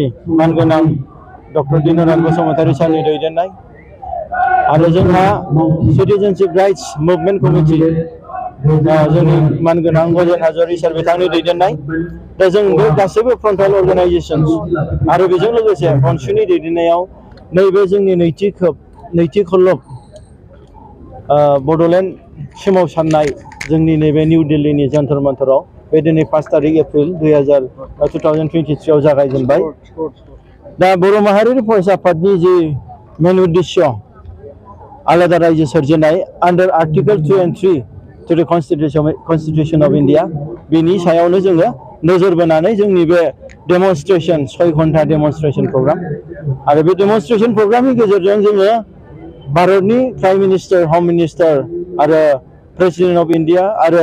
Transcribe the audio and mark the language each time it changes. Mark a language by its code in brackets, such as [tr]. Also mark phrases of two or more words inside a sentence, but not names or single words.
[brx] मानगोनां डक्टर दिनराज बसुमतारी सारनि दैदेननाय आरो जोंहा सिटिजेनशिप राइट्स मुभमेन्ट कमिटि जोंनि मानगोनां गजेन हाज'वारि सार बिथांनि दैदेननाय दा जों बे गासैबो [en] frontal organisations [brx] आरो बेजों लोगोसे अनसुनि दैदेननायाव नैबे जोंनि नैथि खल्लब बड'लेण्ड सोमावसारनाय जोंनि नैबे निउ दिल्लीनि जन्तर मन्तराव बे दिनै 5 तारिख एप्रिल 2023 आव जागायजेनबाय दा बर' माहारियारि फरायसा आफादनि जि मेन उद्देश्य आलादा रायजो सोरजिनाय [en] under article 2 and 3 to the constitution of India [brx] बेनि सायावनो जोङो नोजोर बोनानै जोंनि बे डेमनस्ट्रेशन 6 घन्टा [en] demonstration programme [brx] आरो बे डेमनस्ट्रेशन प्रग्रामनि गेजेरजों जोङो भारतनि [en] prime minister home minister [brx] आरो [en] president of India [brx] आरो